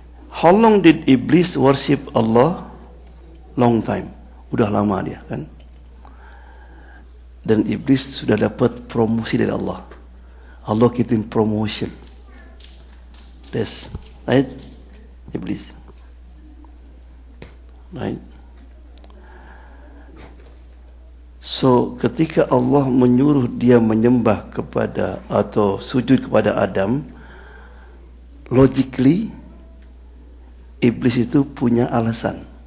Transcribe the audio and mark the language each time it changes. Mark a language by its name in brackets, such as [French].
[English] How long did iblis worship Allah? Long time. [Indonesian] Udah lama dia kan. Dan iblis sudah dapat promosi dari Allah. [English] Allah give him promotion. That's right? Iblis. Right? [Indonesian] So ketika Allah menyuruh dia menyembah kepada atau sujud kepada Adam, logically iblis itu punya alasan.